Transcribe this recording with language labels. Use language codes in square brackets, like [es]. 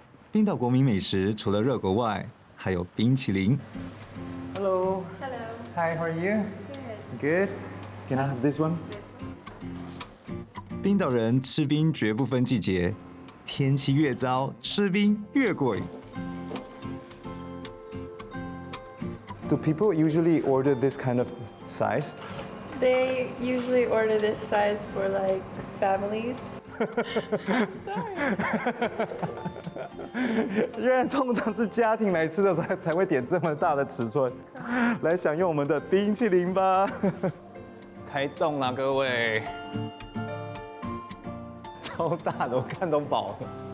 [zh] 冰岛国民美食除了热狗外，还有冰淇淋。 [en] Hello. Hello. Hi, how are you? Good. Good. Can I have this one? This one. [zh] 冰岛人吃冰绝不分季节，天气越糟，吃冰越过瘾。 [en] Do people usually order this kind of size? They usually order this size for like families. Sorry. [zh] 原来通常是家庭来吃的时候才会点这么大的尺寸，来享用我们的冰淇淋吧。开动啦，各位！超大的，我看都饱了。